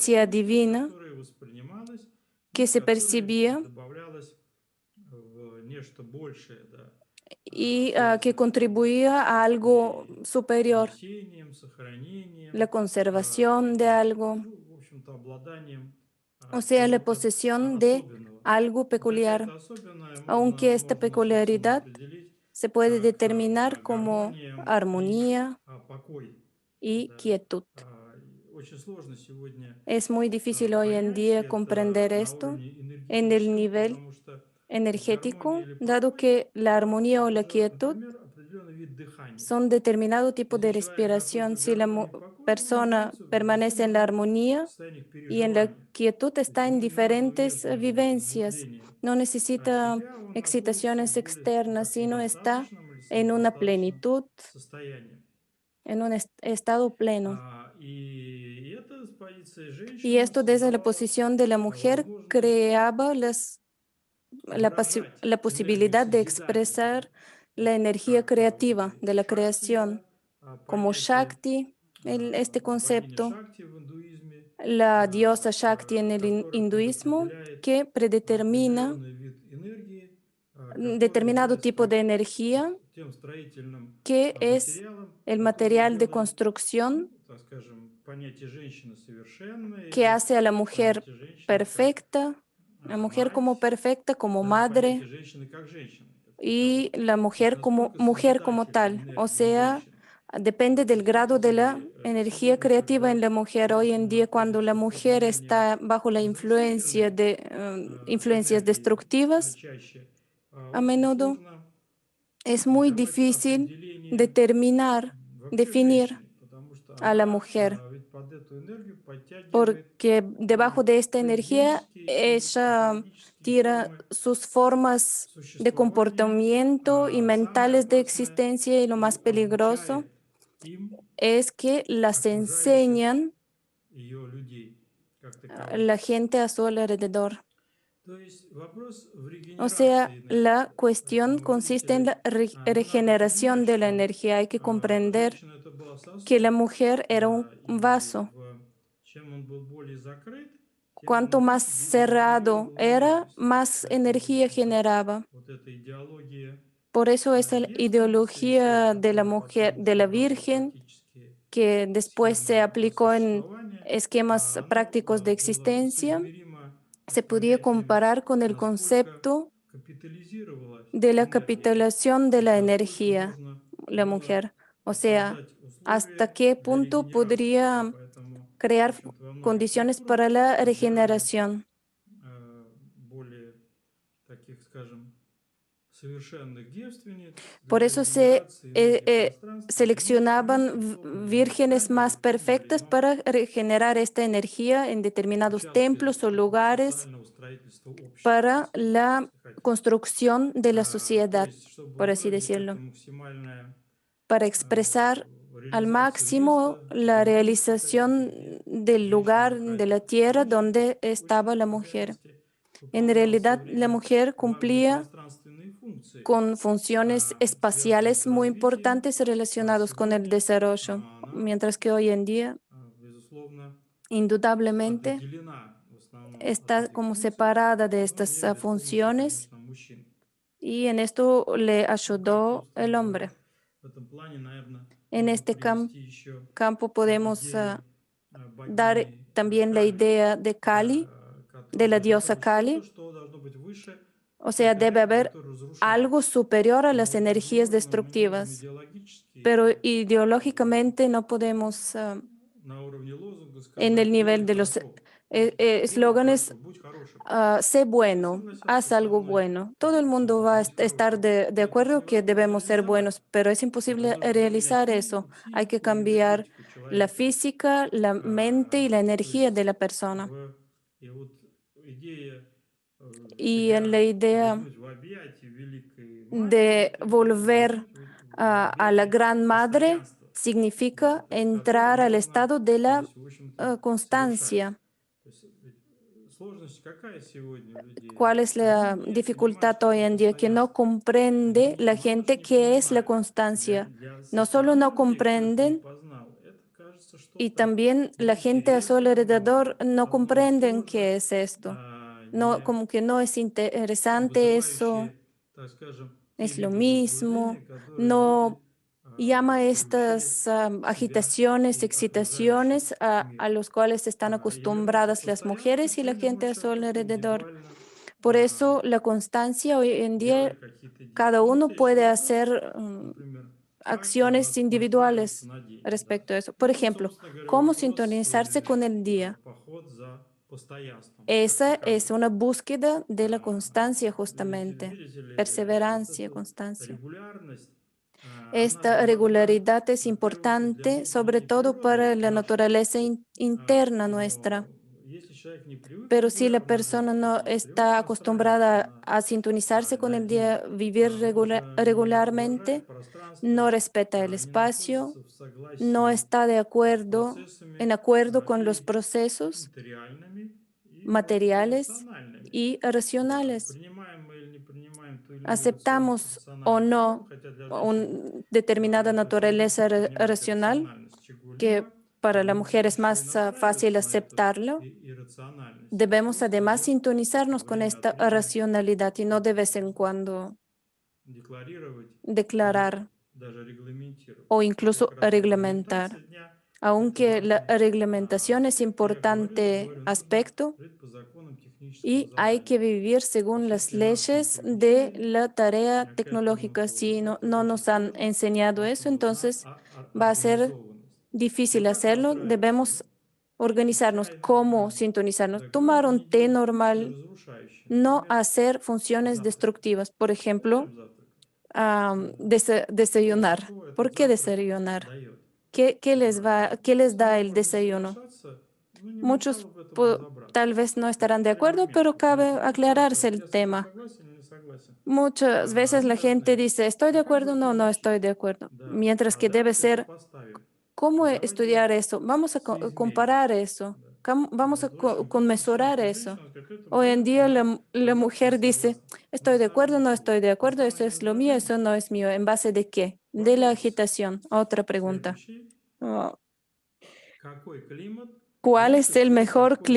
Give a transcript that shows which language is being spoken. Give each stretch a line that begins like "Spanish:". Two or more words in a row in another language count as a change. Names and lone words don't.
Spanish: esencia
Russian: сущность,
Spanish: divina
Russian: которая воспринималась
Spanish: que
Russian: и
Spanish: se
Russian: которая
Spanish: percibía
Russian: добавлялась в нечто большее, да,
Spanish: y que
Russian: связанное там
Spanish: contribuía a algo
Russian: и с
Spanish: superior,
Russian: несением,
Spanish: la
Russian: сохранением,
Spanish: conservación de algo,
Russian: ну, в общем-то, обладанием
Spanish: o sea, la
Russian: чего-то
Spanish: posesión de
Russian: особенного.
Spanish: algo
Russian: Вот хотя
Spanish: peculiar,
Russian: это особенное
Spanish: aunque esta
Russian: можно, собственно,
Spanish: peculiaridad
Russian: определить
Spanish: se puede
Russian: как
Spanish: determinar como
Russian: гармония и
Spanish: armonía
Russian: покой.
Spanish: y
Russian: Да.
Spanish: quietud.
Russian: Очень сложно сегодня
Spanish: Es muy difícil hoy en
Russian: понять
Spanish: día
Russian: это
Spanish: comprender
Russian: на
Spanish: esto
Russian: уровне
Spanish: en el
Russian: энергетическом,
Spanish: nivel
Russian: потому что гармония
Spanish: energético,
Russian: или
Spanish: dado
Russian: покой–
Spanish: que la armonía o la
Russian: это,
Spanish: quietud
Russian: например, определенный вид дыхания.
Spanish: son determinado tipo
Russian: Если
Spanish: de
Russian: человек находится
Spanish: respiración.
Russian: в
Spanish: Si la
Russian: гармонии и покое, он
Spanish: persona
Russian: находится в
Spanish: permanece en la
Russian: особенном
Spanish: armonía
Russian: состоянии
Spanish: y en la
Russian: переживания.
Spanish: quietud,
Russian: То есть
Spanish: está en
Russian: ему не нужно
Spanish: diferentes
Russian: внешнего
Spanish: vivencias.
Russian: возбуждения
Spanish: No necesita
Russian: себя, он находится
Spanish: excitaciones
Russian: в более
Spanish: externas,
Russian: таком
Spanish: sino está
Russian: достаточном или
Spanish: en una
Russian: самодостаточном
Spanish: plenitud,
Russian: состоянии.
Spanish: en un estado pleno.
Russian: И это с позиции
Spanish: Y
Russian: женщины
Spanish: esto desde la
Russian: создавало
Spanish: posición de la mujer
Russian: возможность
Spanish: creaba
Russian: выражать
Spanish: la
Russian: энергию
Spanish: posibilidad de
Russian: созидания, да,
Spanish: expresar
Russian: то
Spanish: la
Russian: есть
Spanish: energía
Russian: как вот
Spanish: creativa de la
Russian: шакти,
Spanish: creación,
Russian: да,
Spanish: como
Russian: понятие
Spanish: Shakti, este
Russian: богини
Spanish: concepto,
Russian: Шакти в индуизме,
Spanish: la diosa Shakti en el
Russian: которая
Spanish: hinduismo,
Russian: предопределяет
Spanish: que predetermina
Russian: определенный вид энергии, который
Spanish: determinado tipo
Russian: является
Spanish: de energía,
Russian: тем строительным
Spanish: que es
Russian: материалом,
Spanish: el
Russian: который
Spanish: material de
Russian: делает,
Spanish: construcción
Russian: так скажем, понятие женщины совершенное
Spanish: que
Russian: или
Spanish: hace a la mujer
Russian: понятие женщины как
Spanish: perfecta, la mujer
Russian: мать,
Spanish: como perfecta, como
Russian: да, понятие
Spanish: madre,
Russian: женщины как женщины, как
Spanish: y
Russian: таковой.
Spanish: la
Russian: То есть
Spanish: mujer
Russian: настолько
Spanish: como mujer como
Russian: созидательной
Spanish: tal, o
Russian: энергии у
Spanish: sea,
Russian: женщины.
Spanish: Depende del grado de la energía
Russian: Сегодня,
Spanish: creativa en
Russian: когда
Spanish: la mujer. Hoy en día, cuando la
Russian: общество
Spanish: mujer
Russian: более-менее
Spanish: está bajo la influencia
Russian: сбалансировано
Spanish: de influencias
Russian: энергии,
Spanish: destructivas,
Russian: чаще,
Spanish: a
Russian: очень
Spanish: menudo
Russian: сложно
Spanish: es muy
Russian: давать
Spanish: difícil
Russian: определение
Spanish: determinar,
Russian: вообще
Spanish: definir
Russian: женщине, потому что
Spanish: a la
Russian: она
Spanish: mujer,
Russian: ведь под эту энергию подтягивает
Spanish: porque debajo de esta energía
Russian: поведенческие и
Spanish: ella
Russian: психологические
Spanish: tira
Russian: формы
Spanish: sus formas de
Russian: существования.
Spanish: comportamiento y
Russian: А самое
Spanish: mentales de
Russian: опасное
Spanish: existencia, y lo más
Russian: и
Spanish: peligroso
Russian: обучает им
Spanish: es que las
Russian: окружающих
Spanish: enseñan
Russian: ее людей как
Spanish: a
Russian: таковых.
Spanish: la gente a su alrededor.
Russian: То есть вопрос в
Spanish: O sea,
Russian: регенерации
Spanish: la
Russian: энергии.
Spanish: cuestión
Russian: Поэтому,
Spanish: consiste en
Russian: видите,
Spanish: la
Russian: ну, надо
Spanish: regeneración
Russian: понимать,
Spanish: de la
Russian: что
Spanish: energía. Hay que comprender
Russian: женщина это была
Spanish: que la
Russian: сосуд,
Spanish: mujer era un
Russian: и
Spanish: vaso.
Russian: чем он был более закрыт, тем он
Spanish: Cuanto más
Russian: меньше
Spanish: cerrado
Russian: генерировал
Spanish: era,
Russian: энергию.
Spanish: más
Russian: Поэтому, в
Spanish: energía
Russian: общем-то,
Spanish: generaba.
Russian: вот эта идеология
Spanish: Por eso esa
Russian: девственницы еще,
Spanish: ideología de la
Russian: которая
Spanish: mujer,
Russian: потом
Spanish: de la
Russian: собрала
Spanish: virgen,
Russian: практически
Spanish: que después se
Russian: схемы
Spanish: aplicó en
Russian: существования,
Spanish: esquemas
Russian: оно
Spanish: prácticos de
Russian: было
Spanish: existencia,
Russian: соизмеримо
Spanish: se
Russian: с
Spanish: podía
Russian: понятием,
Spanish: comparar con el
Russian: насколько
Spanish: concepto
Russian: капитализировалась
Spanish: de la
Russian: энергия,
Spanish: capitalación
Russian: то
Spanish: de
Russian: есть
Spanish: la
Russian: насколько
Spanish: energía,
Russian: можно
Spanish: la
Russian: было
Spanish: mujer. O sea,
Russian: создать
Spanish: hasta
Russian: условия
Spanish: qué
Russian: для
Spanish: punto
Russian: регенерации. И
Spanish: podría
Russian: поэтому, в
Spanish: crear
Russian: общем-то, во многих
Spanish: condiciones
Russian: культурах
Spanish: para la
Russian: отбирали
Spanish: regeneración.
Russian: более таких, скажем, совершенных девственниц
Spanish: Por
Russian: для
Spanish: eso se
Russian: регенерации энергии пространства, дней,
Spanish: seleccionaban
Russian: чтобы в
Spanish: vírgenes
Russian: храме
Spanish: más
Russian: или в темпле,
Spanish: perfectas para regenerar esta energía en determinados
Russian: участке
Spanish: templos o
Russian: такого
Spanish: lugares
Russian: социального строительства общества,
Spanish: para la
Russian: если хотите.
Spanish: construcción de la
Russian: То
Spanish: sociedad,
Russian: есть, чтобы
Spanish: por así
Russian: выразить
Spanish: decirlo,
Russian: эту максимальную
Spanish: para expresar al
Russian: реализацию
Spanish: máximo
Russian: места
Spanish: la
Russian: возможностей таких,
Spanish: realización
Russian: где
Spanish: del
Russian: женщина
Spanish: lugar, de la
Russian: находилась.
Spanish: tierra
Russian: Женщина
Spanish: donde estaba
Russian: очень
Spanish: la
Russian: в
Spanish: mujer.
Russian: реальности
Spanish: En
Russian: выполняла в свое
Spanish: realidad, la
Russian: время
Spanish: mujer
Russian: важные
Spanish: cumplía
Russian: пространственные функции,
Spanish: con funciones
Russian: связанные с
Spanish: espaciales muy
Russian: развитием,
Spanish: importantes
Russian: а
Spanish: relacionados con el
Russian: сегодня
Spanish: desarrollo,
Russian: она,
Spanish: mientras que hoy en día,
Russian: безусловно,
Spanish: indudablemente,
Russian: отделена в основном от
Spanish: está
Russian: этих
Spanish: como
Russian: функций,
Spanish: separada de
Russian: но
Spanish: estas
Russian: имеет полностью,
Spanish: funciones,
Russian: конечно, мужчин.
Spanish: y en esto le
Russian: Ну, как-то,
Spanish: ayudó el
Russian: устно
Spanish: hombre.
Russian: говоря, в этом плане, наверное,
Spanish: En
Russian: можно
Spanish: este
Russian: привести еще
Spanish: campo podemos
Russian: идею
Spanish: dar
Russian: богини
Spanish: también la
Russian: Кали,
Spanish: idea de Kali, de
Russian: которая
Spanish: la
Russian: должно
Spanish: diosa
Russian: быть что-то,
Spanish: Kali.
Russian: что должно быть выше
Spanish: O sea,
Russian: тех
Spanish: debe
Russian: энергий,
Spanish: haber
Russian: которые разрушают.
Spanish: algo superior a las
Russian: Но,
Spanish: energías
Russian: безусловно, мы не можем
Spanish: destructivas,
Russian: идеологически
Spanish: pero ideológicamente no podemos
Russian: на уровне лозунга
Spanish: en el
Russian: сказать «делай
Spanish: nivel de los
Russian: хорошо». Видите, делай
Spanish: eslóganes,
Russian: хорошо, будь хорошим.
Spanish: sé
Russian: Я
Spanish: bueno,
Russian: согласился
Spanish: haz
Russian: с
Spanish: algo
Russian: основной
Spanish: bueno. Todo el mundo
Russian: позицией
Spanish: va a
Russian: «будь
Spanish: estar
Russian: хорошим».
Spanish: de
Russian: Но это же
Spanish: acuerdo que
Russian: невозможно
Spanish: debemos ser
Russian: реализовать.
Spanish: buenos, pero es
Russian: Это
Spanish: imposible
Russian: нужно поменять
Spanish: realizar eso. Hay que
Russian: психику и
Spanish: cambiar
Russian: энергетику
Spanish: la
Russian: человека.
Spanish: física, la mente y la
Russian: То
Spanish: energía
Russian: есть
Spanish: de la persona.
Russian: и вот идея
Spanish: Y en
Russian: себя
Spanish: la idea
Russian: вернуть в объятия Великой Матери,
Spanish: de
Russian: это
Spanish: volver
Russian: вернуть в
Spanish: a la
Russian: объятия
Spanish: Gran Madre
Russian: постоянства,
Spanish: significa
Russian: значит, из которого
Spanish: entrar al
Russian: можно,
Spanish: estado de
Russian: то
Spanish: la
Russian: есть, в общем-то, совершать.
Spanish: constancia.
Russian: То есть сложность какая сегодня у людей?
Spanish: ¿Cuál es
Russian: Они
Spanish: la
Russian: не понимают,
Spanish: dificultad
Russian: что
Spanish: hoy
Russian: такое
Spanish: en día? Que no
Russian: постоянство.
Spanish: comprende
Russian: Они
Spanish: la
Russian: мало что
Spanish: gente
Russian: не
Spanish: qué es la
Russian: понимают.
Spanish: constancia.
Russian: Для
Spanish: No solo no
Russian: сатианты, кто это не
Spanish: comprenden,
Russian: познал, это кажется
Spanish: y
Russian: что-то
Spanish: también la gente a su
Russian: неинтересное,
Spanish: alrededor no
Russian: одно и
Spanish: comprenden
Russian: то же,
Spanish: qué es esto. No,
Russian: не
Spanish: como que no es interesante eso,
Russian: вызывающее, так скажем, те
Spanish: es lo
Russian: виды возбуждения,
Spanish: mismo,
Russian: которые люди
Spanish: no llama
Russian: приучили
Spanish: estas
Russian: себя
Spanish: agitaciones,
Russian: и окружающий
Spanish: excitaciones
Russian: мир.
Spanish: a los cuales están
Russian: Элементов
Spanish: acostumbradas las
Russian: постоянства
Spanish: mujeres y la
Russian: сегодня
Spanish: gente
Russian: может
Spanish: a su
Russian: человек просто
Spanish: alrededor.
Russian: индивидуально
Spanish: Por eso la constancia hoy en
Russian: делать
Spanish: día,
Russian: какие-то
Spanish: cada
Russian: действия. Ну вот
Spanish: uno
Russian: есть
Spanish: puede
Russian: вопрос,
Spanish: hacer
Russian: например, как
Spanish: acciones
Russian: настраиваться
Spanish: individuales
Russian: на день, да.
Spanish: respecto a eso. Por
Russian: Ну вот,
Spanish: ejemplo,
Russian: собственно говоря,
Spanish: cómo
Russian: вопрос
Spanish: sintonizarse con el día.
Russian: поход за постоянством как
Spanish: Esa es
Russian: таковым.
Spanish: una búsqueda de la constancia justamente,
Russian: Видите ли, вот
Spanish: perseverancia,
Russian: эта
Spanish: constancia.
Russian: регулярность, она же
Spanish: Esta
Russian: важна,
Spanish: regularidad es
Russian: в первую очередь, для
Spanish: importante, sobre
Russian: внутренней
Spanish: todo
Russian: природы
Spanish: para la
Russian: нашей.
Spanish: naturaleza interna nuestra.
Russian: Но если человек не привык
Spanish: Pero si la
Russian: регулярно
Spanish: persona
Russian: жить
Spanish: no
Russian: и не привык
Spanish: está
Russian: настраиваться
Spanish: acostumbrada a sintonizarse con
Russian: на
Spanish: el
Russian: день,
Spanish: día, vivir
Russian: он же не уважает
Spanish: regularmente, no
Russian: пространство,
Spanish: respeta el
Russian: не
Spanish: espacio,
Russian: находится в
Spanish: no
Russian: согласии
Spanish: está de
Russian: с
Spanish: acuerdo, en
Russian: процессами
Spanish: acuerdo con los
Russian: и
Spanish: procesos
Russian: материальными, и, может быть,
Spanish: materiales
Russian: иррациональными.
Spanish: y racionales.
Russian: Принимаем мы или не принимаем ту или иную
Spanish: Aceptamos o
Russian: рациональную форму,
Spanish: no
Russian: хотя для женщин
Spanish: una determinada
Russian: это очень
Spanish: naturaleza
Russian: легко принимать
Spanish: racional,
Russian: рациональность
Spanish: que
Russian: чего-либо,
Spanish: para la
Russian: нужно
Spanish: mujer es
Russian: еще и
Spanish: más fácil
Russian: настраиваться на эту
Spanish: aceptarlo.
Russian: иррациональность. И
Spanish: Debemos
Russian: просто
Spanish: además
Russian: ее
Spanish: sintonizarnos con
Russian: время
Spanish: esta
Russian: от времени
Spanish: racionalidad y no de vez en cuando
Russian: декларировать и
Spanish: declarar
Russian: даже регламентировать.
Spanish: o
Russian: Вот как
Spanish: incluso
Russian: раз
Spanish: reglamentar.
Russian: регламентация дня– это
Spanish: Aunque la
Russian: важный
Spanish: reglamentación es
Russian: аспект. И я говорю
Spanish: importante
Russian: нужно
Spanish: aspecto,
Russian: жить по законам технической технического
Spanish: y hay
Russian: задания.
Spanish: que vivir
Russian: То
Spanish: según
Russian: есть
Spanish: las
Russian: если нас не
Spanish: leyes de
Russian: приучили
Spanish: la tarea
Russian: к этому,
Spanish: tecnológica.
Russian: то
Spanish: Si no,
Russian: это
Spanish: no
Russian: очень
Spanish: nos han
Russian: сложно,
Spanish: enseñado
Russian: потому что
Spanish: eso,
Russian: нужна
Spanish: entonces va a ser
Russian: организованность. Но
Spanish: difícil
Russian: как
Spanish: hacerlo.
Russian: настраиваться?
Spanish: Debemos
Russian: Ну,
Spanish: organizarnos.
Russian: чайно,
Spanish: ¿Cómo sintonizarnos?
Russian: да,
Spanish: Tomar
Russian: главное
Spanish: un
Russian: не
Spanish: té
Russian: делать функции
Spanish: normal,
Russian: разрушающие.
Spanish: no
Russian: Например,
Spanish: hacer funciones
Russian: завтракать.
Spanish: destructivas. Por ejemplo,
Russian: Начинаем завтракать. Да.
Spanish: desayunar.
Russian: Что
Spanish: ¿Por
Russian: этот
Spanish: qué
Russian: завтрак
Spanish: desayunar?
Russian: дает? Да.
Spanish: Qué les da
Russian: Самое
Spanish: el
Russian: можно
Spanish: desayuno?
Russian: смешаться, но не
Spanish: Muchos
Russian: мешало в этом разобраться.
Spanish: tal vez no estarán de
Russian: Некоторые
Spanish: acuerdo, pero
Russian: моменты.
Spanish: cabe
Russian: Знаете, люди
Spanish: aclararse
Russian: спрашивают,
Spanish: el
Russian: я с тобой
Spanish: tema.
Russian: согласен или не согласен.
Spanish: Muchas veces
Russian: Мы
Spanish: la gente
Russian: должны,
Spanish: dice, estoy de
Russian: а как бы
Spanish: acuerdo,
Russian: это
Spanish: no, no
Russian: звучит?
Spanish: estoy de acuerdo.
Russian: Да.
Spanish: Mientras
Russian: А
Spanish: que debe
Russian: давайте
Spanish: ser,
Russian: сопоставим.
Spanish: ¿cómo
Russian: Давайте
Spanish: estudiar eso? Vamos a
Russian: соизмерим.
Spanish: comparar eso.
Russian: Да.
Spanish: Vamos a
Russian: Вот, в общем,
Spanish: conmesurar
Russian: сейчас вот
Spanish: eso.
Russian: женщина говорит, это
Spanish: Hoy en
Russian: мое,
Spanish: día
Russian: да, а
Spanish: la
Russian: я не
Spanish: mujer dice,
Russian: согласен. На
Spanish: estoy de acuerdo,
Russian: основании
Spanish: no
Russian: чего?
Spanish: estoy de
Russian: На
Spanish: acuerdo, eso
Russian: основании
Spanish: es lo mío, eso
Russian: раздражения?
Spanish: no es mío. ¿En base de qué? De la
Russian: Вопрос.
Spanish: agitación. Otra
Russian: Пять
Spanish: pregunta.
Russian: вещей.
Spanish: Oh,
Russian: Какой климат
Spanish: ¿cuál es
Russian: лучше
Spanish: el
Russian: всего
Spanish: mejor
Russian: подходит